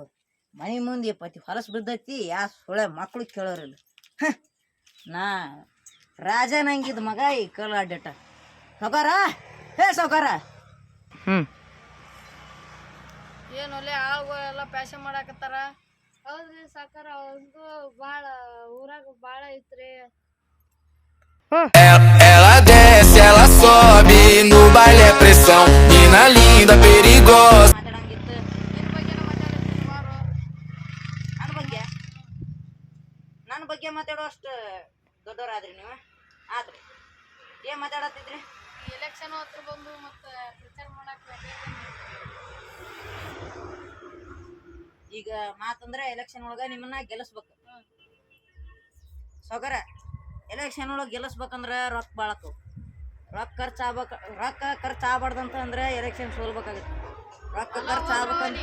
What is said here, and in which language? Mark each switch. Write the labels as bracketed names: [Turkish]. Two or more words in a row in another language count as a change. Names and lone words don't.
[Kannada] ಮನೆ ಮುಂದೆ ಪತಿ ಹೊಲಸು ಬಿದ್ದೈತಿ ಯಾ ಸುಳೆ ಮಕ್ಳು ಕೇಳೋರಿಲ್ಲ ನಾ ರಾಜನಂಗಿದ್ ಮಗ ಈ ಕಲ್ ಅಡ್ಡಟ ಸಾವುಕಾರ ಸಾವುಕಾರ ಏನು ಒಳ್ಳೆ ಆಳುಗಳು ಎಲ್ಲ ಪ್ಯಾಶನ್ ಮಾಡಾಕತ್ತಾರ ಹೌದ್ರಿ ಸಾಕಾರ ಅವ್ರದ್ದು ಭಾಳ ಊರಾಗ ಭಾಳ ಐತ್ರಿ [Portuguese] Ela desce, ela sobe, no baile é pressão. Mina linda, perigosa. [Kannada] ಮಾತಾಡಂಗಿತ್ತು ನಿನ್ನ ಬಗ್ಗೆನ ಮಾತಾಡತ್ತೀನಿ ಬಾರು ನನ್ನ ಬಗ್ಗೆ ಮಾತಾಡೋ ಅಷ್ಟು ದೊಡ್ಡವರಾದ್ರಿ ನೀವು ಆದ್ರಿ ಏನ್ ಮಾತಾಡತ್ತಿದ್ರಿ ಈ ಎಲೆಕ್ಷನ್ ಹತ್ರ ಬಂದು ಮತ್ತೆ ಪ್ರಚಾರ ಮಾಡಾಕ ಈಗ ಮಾತಂದ್ರೆ ಎಲೆಕ್ಷನ್ ಒಳಗ ನಿಮ್ಮನ್ನ ಗೆಲ್ಲಿಸ್ಬೇಕು ಸಾವುಕಾರ ಎಲೆಕ್ಷನ್ ಒಳಗೆ ಗೆಲ್ಲಿಸ್ಬೇಕಂದ್ರ ರೊಕ್ಕ ಬಾಳಕು ರೊಕ್ಕ ಖರ್ಚು ಆಗ್ಬಾರ್ದಂತ ಅಂದ್ರೆ ಎಲೆಕ್ಷನ್ ಸೋಲ್ಬೇಕಾಗತ್ತೆ ರೊಕ್ಕ ಖರ್ಚು ಆಗ್ಬೇಕಂದ್ರೆ